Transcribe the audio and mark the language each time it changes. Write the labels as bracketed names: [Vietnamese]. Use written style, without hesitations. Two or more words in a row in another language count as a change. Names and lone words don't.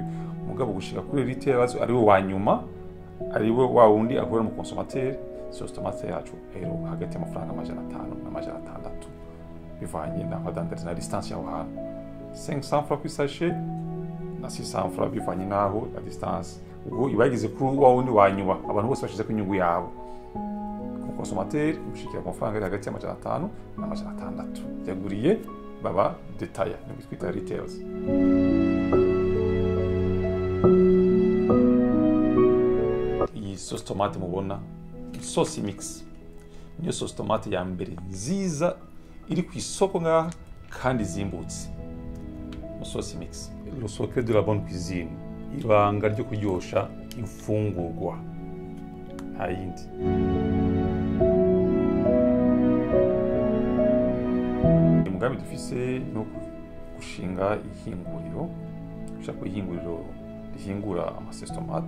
[Rundi] Mugabo gushika kuri retailers ariwe wa nyuma, ariwe wa wundi akorera mu consommateur. [French] Sauce tomate [Rundi] yacu rero hagati y'amafaranga 500 na 600 bivanye n'aho dandariza na distance yaho hantu. 500 francs ku sachet na 600 francs bivanye n'aho [French] la distance. [Rundi] Ubwo ibagize kuri wa wundi wa nyuma, abantu bose bashize ku inyungu yabo. Consommateur mushikira ku mafaranga hagati ya 500 na 600 yaguriye baba detail ni twita retailers. Iyi [French] sauce tomate [Rundi] mubona Musosi Mix niyo [French] sauce tomate [Rundi] ya mbere nziza iri ku isoko ngaha kandi zimbutse. Musosi Mix [French] le secret de la bonne cuisine, [Rundi] ibanga ryo kuryosha imfungurwa nta yindi. Umugambi dufise no gushinga ihinguriro, ushaka ihinguriro rihingura amasauce tomate.